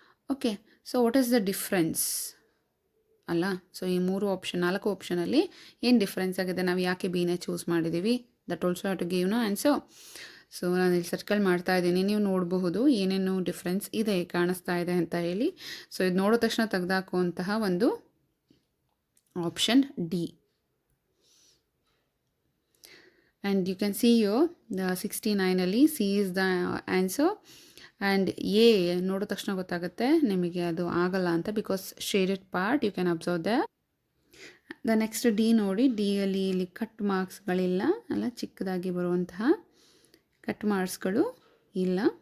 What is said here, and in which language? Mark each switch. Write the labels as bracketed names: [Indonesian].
[English] Okay, so what is the difference? [Kannada] ಅಲ್ಲ, so ಈ 4 ಆಪ್ಷನಲ್ಲಿ ಏನು ಡಿಫ್ರೆನ್ಸ್ ಆಗಿದೆ, ನಾವು ಯಾಕೆ ಬಿನೇ ಚೂಸ್ ಮಾಡಿದ್ದೀವಿ, [English] That also have to give no answer. [Kannada] So ನಾನು ಇಲ್ಲಿ ಸರ್ಕಲ್ ಮಾಡ್ತಾ ಇದ್ದೀನಿ, ನೀವು ನೋಡಬಹುದು ಏನೇನು ಡಿಫ್ರೆನ್ಸ್ ಇದೆ ಕಾಣಿಸ್ತಾ ಇದೆ ಅಂತ ಹೇಳಿ. ಸೊ ಇದು ನೋಡೋ ತಕ್ಷಣ ತೆಗೆದಾಕುವಂತಹ ಒಂದು option D. [English] And you can see here the 69 ಅಲ್ಲಿ C is the answer. [Kannada] And A ನೋಡೋ ತಕ್ಷಣ ಗೊತ್ತಾಗುತ್ತೆ ನಿಮಗೆ ಅದು ಆಗಲ್ಲ ಅಂತ, [English] because shaded part you can observe the next [Kannada] D ನೋಡಿ. ಡಿ ಅಲ್ಲಿ ಇಲ್ಲಿ ಕಟ್ ಮಾರ್ಕ್ಸ್ಗಳಿಲ್ಲ ಅಲ್ಲ, ಚಿಕ್ಕದಾಗಿ ಬರುವಂತಹ ಕಟ್ ಮಾರ್ಕ್ಸ್ಗಳು ಇಲ್ಲ.